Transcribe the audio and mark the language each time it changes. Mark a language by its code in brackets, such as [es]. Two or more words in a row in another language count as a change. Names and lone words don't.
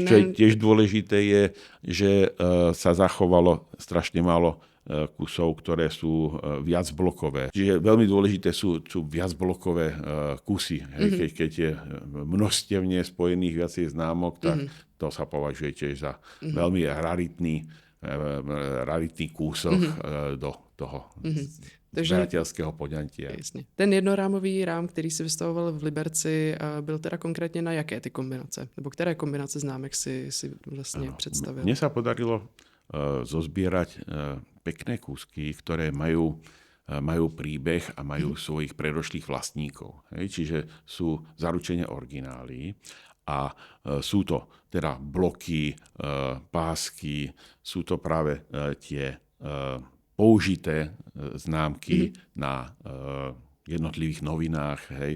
[sk] Čo je tiež dôležité je, že sa zachovalo strašne málo kusov, ktoré sú viacblokové. Čiže veľmi dôležité sú viacblokové kusy. Hej. Keď je množstevne spojených viacej známok, tak to sa považuje tiež za veľmi raritný kúsok do toho zberateľského poňatia. [cs] Jasně. Ten jednorámový rám, který si vystavoval v Liberci, byl teda konkrétně na jaké ty kombinace? Nebo které kombinace známek si vlastně představil? [sk] Mne sa podarilo zozbierať pekné kúsky, ktoré majú príbeh a majú svojich predošlých vlastníkov. Hej? Čiže sú zaručene originály a sú to teda bloky, pásky, sú to práve tie použité známky na jednotlivých novinách, hej?